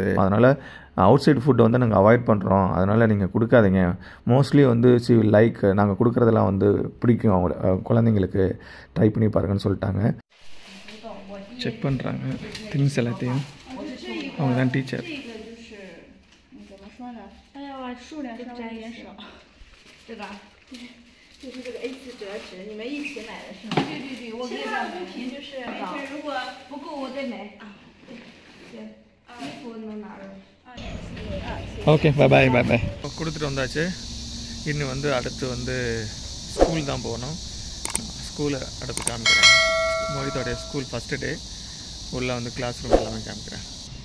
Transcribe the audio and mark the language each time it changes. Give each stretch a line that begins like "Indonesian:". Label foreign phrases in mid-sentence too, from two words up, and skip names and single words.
Tamil: அதனால்
English: out side food
Tamil: வந்து நாங்கள் அவாய்ட் பண்ணுறோம். அதனால் நீங்கள் கொடுக்காதீங்க. மோஸ்ட்லி வந்து லைக் நாங்கள் கொடுக்குறதெல்லாம் வந்து பிடிக்கும் அவங்க குழந்தைங்களுக்கு, ட்ரை பண்ணி பாருங்கன்னு சொல்லிட்டாங்க. செக் பண்ணுறாங்க திங்ஸ் எல்லாத்தையும். அவங்க தான் டீச்சர்.
Chinese: 就是这个 A4 折纸，你们一起买的是吗？对对对，我给他们平就是如果不够我再买啊。对，衣服能拿着。
Tamil: ஓகே, பாய் பாய் பாய். கொடுத்துட்டு வந்தாச்சு. இன்னும் வந்து அடுத்து வந்து ஸ்கூல் தான் போகணும். ஸ்கூலை அடுத்து காமிக்கிறேன். மோகிதாவுடைய ஸ்கூல்
English: first day.
Tamil: உள்ளே வந்து
English: class room
Tamil: எல்லாமே காமிக்கிறேன்.